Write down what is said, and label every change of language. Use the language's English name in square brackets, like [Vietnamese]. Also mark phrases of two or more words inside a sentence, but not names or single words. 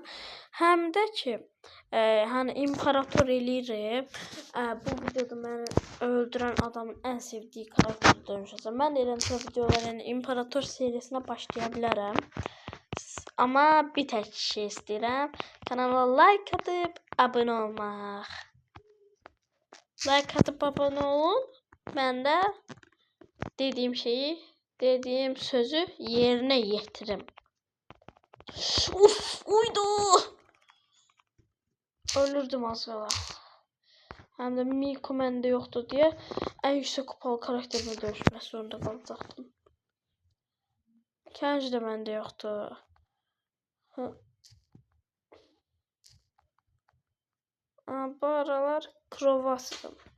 [Azerbaijani] Həm də ki, hani imperator eləyirəm. Bu videoda məni öldürən adamın ən sevdiyi karakteri dönüşəcəm. Mən eləncə videoların imperator serisinə başlaya bilərəm. Amma bir tək şey istəyirəm. Kanala like atıp abone olmaq. Like atıp abone olun. [Turkish] Ben de dediğim şeyi dediğim sözü yerine getirim. [Azerbaijani] Uf, uydu. Ölürdüm az qala. Həm də Miko məndə yoxdur deyə ən yüksək kupalı karakterlə döyüşmək zorunda qalacaqdım. Kenji də məndə yoxdur. Bu aralar Krova asdım.